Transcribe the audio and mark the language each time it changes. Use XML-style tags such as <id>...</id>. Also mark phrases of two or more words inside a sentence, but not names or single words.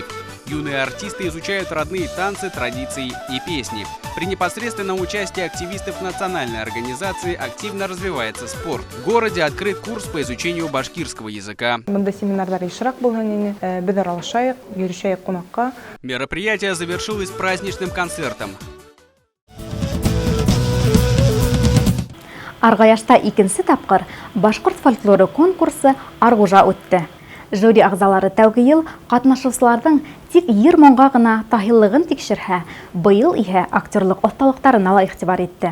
<ru>Юные артисты изучают родные танцы, традиции и песни. При непосредственном участии активистов национальной организации активно развивается спорт. В городе открыт курс по изучению башкирского языка. Мероприятие завершилось праздничным концертом.</ru> <ba>Аргаяшта икенче тапкыр башкорт фольклоры конкурсы Аргужа үтте. Жюри агзалары тәүге ел катнашучыларның тик йыр-моңга гына таһиллыгын тикшерһә, быел иһә актерлык осталыктарына ла игътибар итте.</ba>